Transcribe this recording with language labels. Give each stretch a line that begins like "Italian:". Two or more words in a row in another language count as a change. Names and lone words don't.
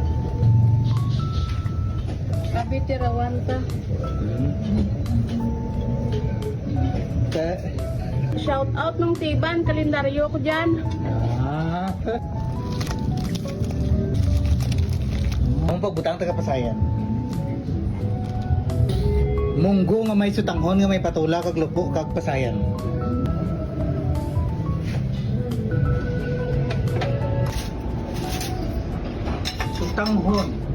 Hiligaynon: Abi tirawan ta.
English: Shout out
Hiligaynon: nung Tiban, kalendaryo ko dyan. Ang pagbutang taga pasayan. Munggo nga may sutanghon nga may patula kag lupo kag pasayan. Sutanghon.